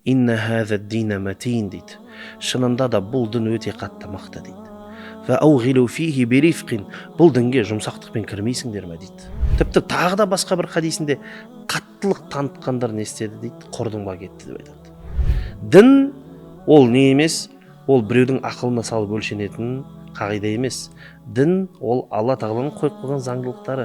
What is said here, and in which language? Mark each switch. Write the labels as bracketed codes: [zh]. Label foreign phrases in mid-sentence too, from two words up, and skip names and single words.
[ar] إن هذا الدين متين дейді. [kk] Шынында да бұл дін өте қатты мықты дейді. [ar] فأوغلوا فيه برفق, [kk] бұл дінге жұмсақтықпен кірмейсіңдер ме дейді. Тіпті тағы да басқа бір хадисінде қаттылық танытқандар не істеді дейді, құрдымға кетті деп айтады. Дін ол не емес, ол біреудің ақылына салып өлшенетін қағида емес. Дін ол Алла тағаланың қойып қойған заңдылықтары.